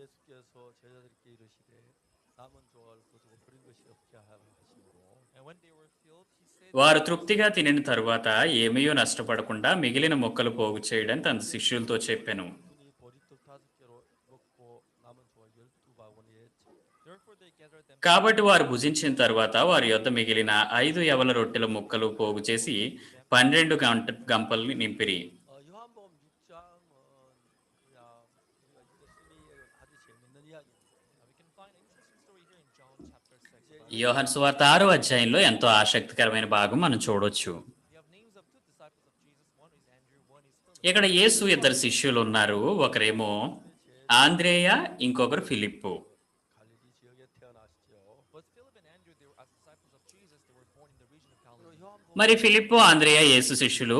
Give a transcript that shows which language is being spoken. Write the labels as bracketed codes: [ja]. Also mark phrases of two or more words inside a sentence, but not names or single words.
[te] వారు తృప్తిగా తినిన తరువాత ఏమీయో నష్టపడకుండా మిగిలిన మొక్కలు పోగు చేయడని తన శిష్యులతో చెప్పెను. కాబట్టి వారు భుజించిన తర్వాత వారి యొద్ద మిగిలిన 5 యవల రొట్టెల ముక్కలు పోగు చేసి 12 గంపల్ని నింపిరి. [ko] 요한복음 6장은 그냥 예수님의 아주 재밌는 이야기입니다. [te] యోహాను సువార్త 6వ అధ్యాయంలో ఎంతో ఆసక్తికరమైన భాగం మనం చూడొచ్చు. ఇక్కడ యేసు 2 శిష్యులు ఉన్నారు. ఒకరేమో ఆంద్రేయ, ఇంకొకరు ఫిలిప్పు. మరి ఫిలిప్పు, ఆంద్రేయ యేసు శిష్యులు.